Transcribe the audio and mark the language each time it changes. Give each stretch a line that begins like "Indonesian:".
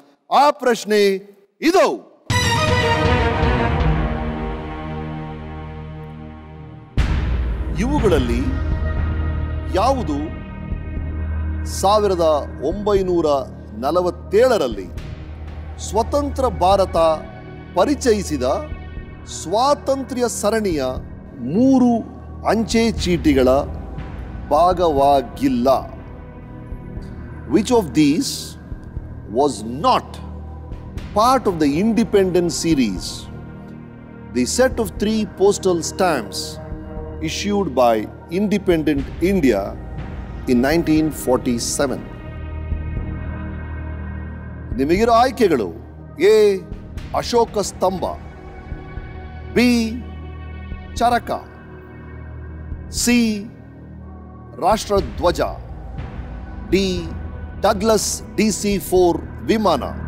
Kannada: ಆ ಪ್ರಶ್ನೆ ಇದು: ಇವುಗಳಲ್ಲಿ ಯಾವುದು 1947ರಲ್ಲಿ ಸ್ವತಂತ್ರ ಭಾರತ ಪರಿಚಯಿಸಿದ ಸ್ವಾತಂತ್ರ್ಯ ಸರಣಿಯ 3 ಅಂಚೆ ಚೀಟಿಗಳ ಭಾಗವಾಗಿಲ್ಲ?
English: Which of these was not part of the Independence series, the set of 3 postal stamps issued by Independent India in 1947?
Kannada: ನಿಮಗಿರೋ ಆಯ್ಕೆಗಳು: ಎ ಅಶೋಕ ಸ್ತಂಭ, ಬಿ ಚರಕ, ಸಿ ರಾಷ್ಟ್ರಧ್ವಜ, ಡಿ ಡಗ್ಲಸ್ DC-4 ವಿಮಾನ.